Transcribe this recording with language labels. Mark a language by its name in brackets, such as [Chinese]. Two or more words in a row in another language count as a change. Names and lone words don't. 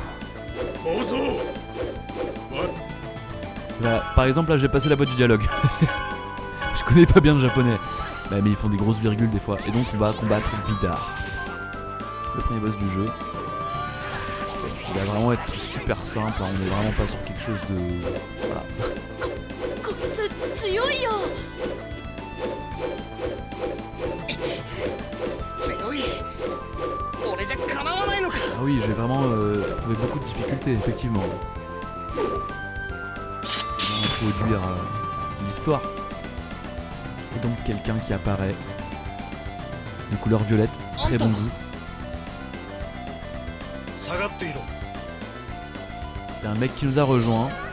[French] Là, par exemple, là j'ai passé la boîte du dialogue. Je connais pas bien le japonais. Bah, mais ils font des grosses virgules des fois. Et donc on va combattre Vidar. Le premier boss du jeu. Il va vraiment être super simple, hein. On est vraiment pas sur quelque chose de... Voilà. [Japanese] こいつ強いよ。強い。俺じゃかなわないのか。 [French] Ah oui, j'ai vraiment trouvé beaucoup de difficultés, effectivement. Il va introduire l'histoire. Et donc quelqu'un qui apparaît. De couleur violette, très bon goût. Il y a un mec qui nous a rejoint.